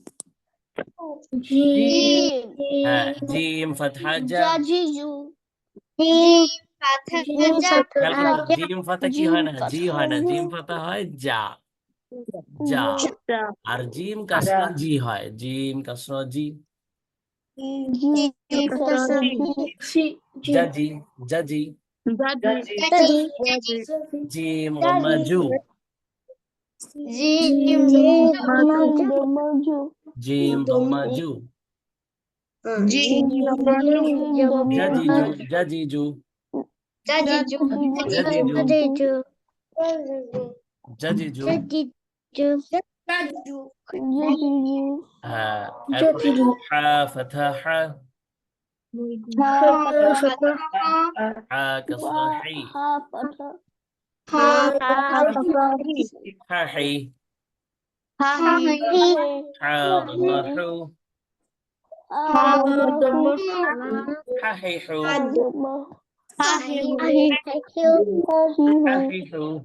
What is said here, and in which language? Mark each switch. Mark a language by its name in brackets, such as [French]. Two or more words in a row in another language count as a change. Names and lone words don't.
[Arabic] হ্যাঁ, جيم فتحة جا. [Bangla] খেয়াল করতে, [Arabic] جيم فتحة [Bangla] কি হয় না, জি হয় না, [Arabic] جيم فتحة [Bangla] হয় যা, যা। [Arabic] আর جيم كسرة جي হয়, جيم كسرة جي. جا جي، جا جي. جيم ضمة جو، جيم ضمة جو. جا جي جو، جا جي جو، جا جي جو، جا جي جو. হ্যাঁ, এরপরে حاء فتحة حا، حاء كسرة حي، حا حي، حاء ضمة حو، حا حي حو، حا حي حو.